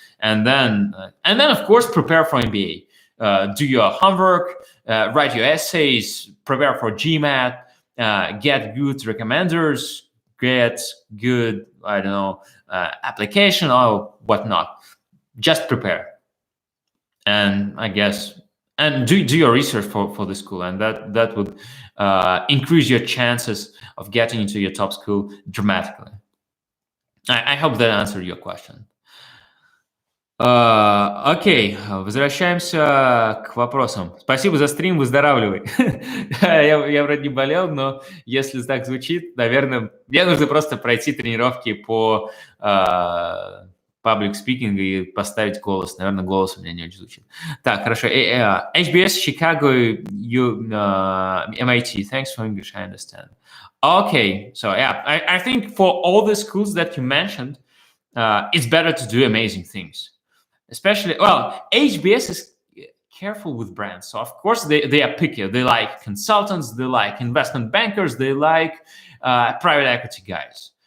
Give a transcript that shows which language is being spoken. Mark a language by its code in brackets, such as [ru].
[en] And then of course, prepare for MBA. Do your homework, write your essays, prepare for GMAT, get good recommenders, get good, application or whatnot. Just prepare. And I guess, and do your research for the school, and that would increase your chances of getting into your top school dramatically. I hope that answered your question. [ru] Окей, возвращаемся к вопросам. Спасибо за стрим, выздоравливай. Я вроде не болел, но если так звучит, наверное, мне нужно просто пройти тренировки по паблик спикинг и поставить голос. Наверное, голос у меня не очень звучит. Так, хорошо. HBS, Chicago, MIT. [en] Thanks for English, I understand. Okay, so yeah, I think for all the schools that you mentioned, it's better to do amazing things. Especially, well, HBS is careful with brands. So, of course, they are picky. They like consultants, they like investment bankers, they like private equity guys.